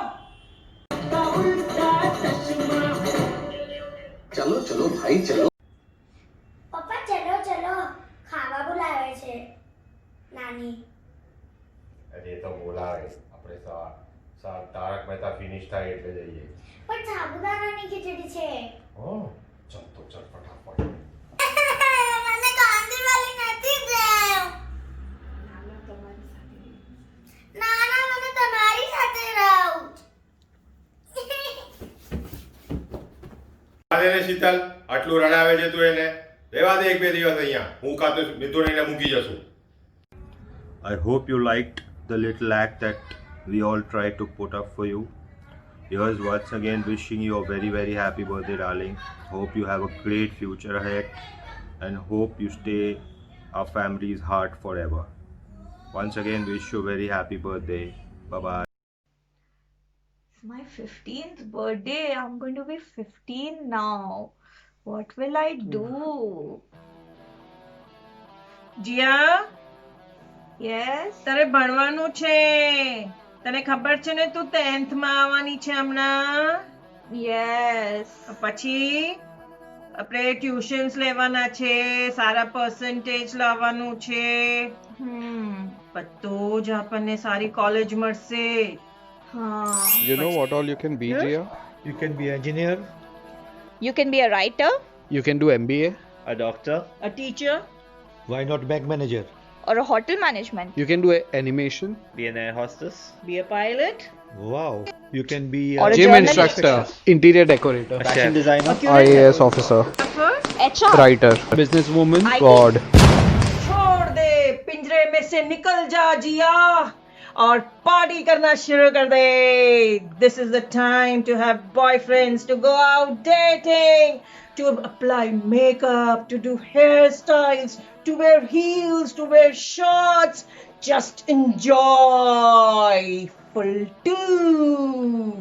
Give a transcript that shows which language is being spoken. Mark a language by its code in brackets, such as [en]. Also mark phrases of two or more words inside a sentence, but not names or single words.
[hi] चलो चलो भाई चलो. [gu] પપ્પા ચલો ચલો ખાવા બોલાવે છે નાની. અરે તો બોલાવે, આપણે તારક મહેતા ફિનિશ થાય એટલે જઈએ. પણ સાબુદાણાની ખીચડી છે. હો, ચાલ તો ચાલ ફટાફટ. મને કાંદીવાળી નથી દેવ. નાના મને તમારી સાથે રહું. અરે શીતલ, આટલું રડાવે છે તું એને. રહેવા દે એક બે દિવસ અહીંયા. હું કાતો મિથુનને મૂકી જશું. [en] I hope you liked the little act that we all tried to put up for you. Here's once again wishing you a very very happy birthday, darling. Hope you have a great future ahead and hope you stay our family's heart forever. Once again wish you a very happy birthday. Bye bye. It's my 15th birthday. I'm going to be 15 now. What will I do? જીયા, Yes? [gu] તારે ભણવાનું છે. તને ખબર છે ને તું 10th માં આવવાની છે હમણાં. [en] Yes. [gu] પછી આપણે ટ્યુશન્સ લેવાના છે, સારા પર્સન્ટેજ લાવવાનું છે. તો જ આપણને સારી કોલેજ મળશે. [en] You know what all you can be, Jia? You can be engineer, You can be a writer You can do MBA. a doctor, A teacher, why not bank manager, or a hotel management. You can do animation. be an air hostess. be a pilot, Wow, you can be Or a Gym journalist. instructor. Interior decorator. a fashion designer, IAS officer. HR. Writer. Businesswoman. IT. God. [hi] छोड़ दे, पिंजरे में से निकल जा जिया और पार्टी करना शुरू कर दे. [en] This is the time to have boyfriends, to go out dating, to apply makeup, to do hairstyles, to wear heels, to wear shorts. Just enjoy full too.